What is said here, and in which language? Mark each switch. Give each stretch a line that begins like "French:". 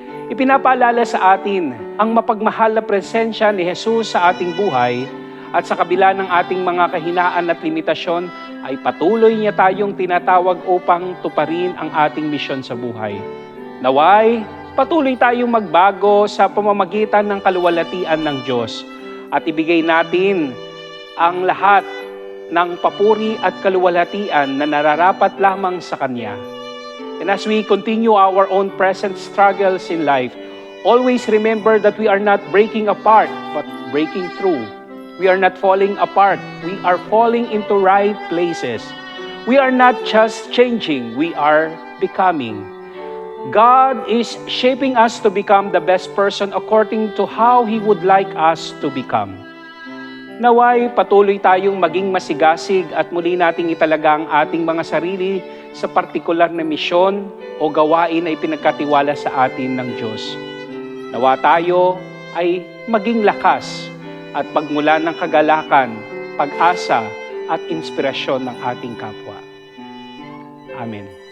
Filipino: Ipinapaalala sa atin ang mapagmahal na presensya ni Jesus sa ating buhay at sa kabila ng ating mga kahinaan at limitasyon ay patuloy niya tayong tinatawag upang tuparin ang ating misyon sa buhay. Naway, patuloy tayong magbago sa pamamagitan ng kaluwalhatian ng Diyos at ibigay natin ang lahat ng papuri at kaluwalhatian na nararapat lamang sa Kanya.
English: And as we continue our own present struggles in life, always remember that we are not breaking apart, but breaking through. We are not falling apart. We are falling into right places. We are not just changing, we are becoming. God is shaping us to become the best person according to how He would like us to become.
Filipino: Naway, patuloy tayong maging masigasig at muli nating italaga ang ating mga sarili sa partikular na misyon o gawain na ipinagkatiwala sa atin ng Diyos. Nawa tayo ay maging lakas at pagmulan ng kagalakan, pag-asa at inspirasyon ng ating kapwa. Amen.